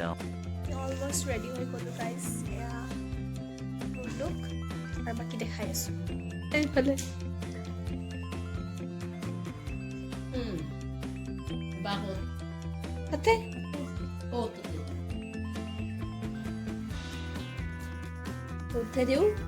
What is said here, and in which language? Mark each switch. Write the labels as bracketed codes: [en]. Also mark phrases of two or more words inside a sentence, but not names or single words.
[en] Almost ready [as] হৈ গলো [en] guys. Look. [as] আৰু বাকি দেখাই আছো। এইফালে। বাগত। তাতে? ও তাতে। উঠে দিও।